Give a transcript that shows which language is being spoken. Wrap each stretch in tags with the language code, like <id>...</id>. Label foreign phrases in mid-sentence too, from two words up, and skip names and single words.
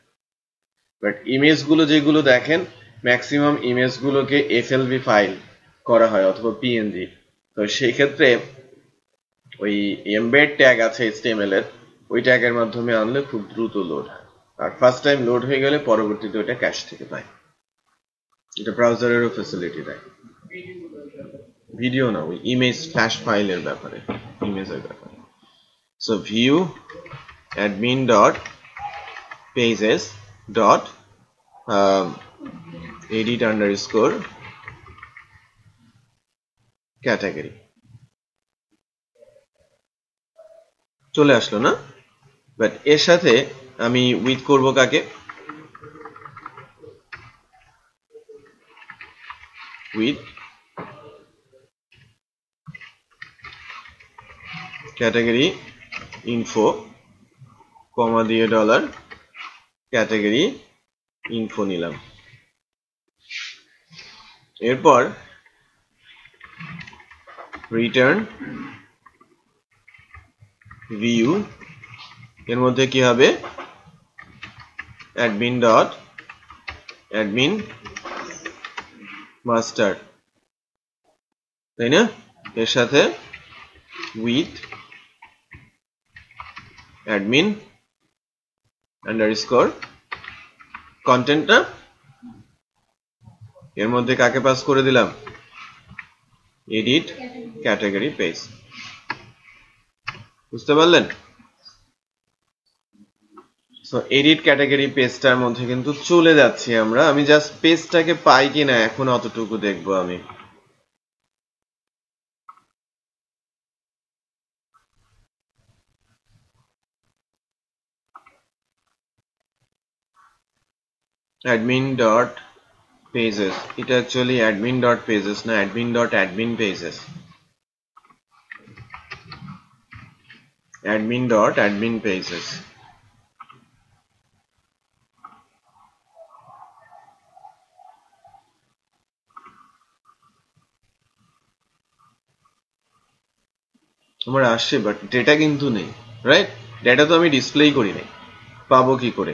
<en>but image</en> <bn>গুলো যেগুলো দেখেন, ম্যাক্সিমাম ইমেজ গুলোকে এফএলভি ফাইল করা হয় অথবা পিএনজি, তো সেই ক্ষেত্রে ওই</bn> <en>embed tag</en> <bn>আছে এইচটিএমএল এর, ওই ট্যাগের মাধ্যমে আনলে খুব দ্রুত লোড হয়, আর</bn> <en>first time</en> <bn>লোড হয়ে গেলে পরবর্তীতে ওটা ক্যাশ থেকে পায়। এটা ব্রাউজারেরও ফ্যাসিলিটি দেয়। ভিডিও না, ওই</bn> <en>image flash file-er</en> <bn>ব্যাপারে, ইমেজের ব্যাপারে।</bn> <en>so view admin dot pages dot edit underscore</en> <bn>category চলে আসলো না, বাট এর সাথে আমি উইথ করব কাকে,</bn> <en>with category info</en> <bn>কমা দিয়ে</bn> <en>dollar category info</en> <bn>নিলাম। এরপর</bn> <en>return view,</en> <bn>এর মধ্যে কি হবে</bn> <en>admin dot admin</en> <bn>master, তাই না, এর সাথে</bn> <en>with admin underscore content-ta</en> <bn>এর মধ্যে কাকে পাস করে দিলাম,</bn> <en>edit category page.</en> <bn>বুঝতে পারলেন?</bn> <en>so edit category page-tar</en> <bn>মধ্যে কিন্তু চলে যাচ্ছি আমরা। আমি জাস্ট পেজটাকে পাই কিনা এখন অতটুকু দেখবো আমি। admin.pages, এটা অ্যাকচুয়ালি admin.pages না,</bn> <en>admin.admin pages, admin.admin pages।</en> <bn>আমার আসছে বাট ডেটা কিন্তু নেই, রাইট? ডেটা তো আমি ডিসপ্লেই করি নাই, পাবো কি করে?</bn>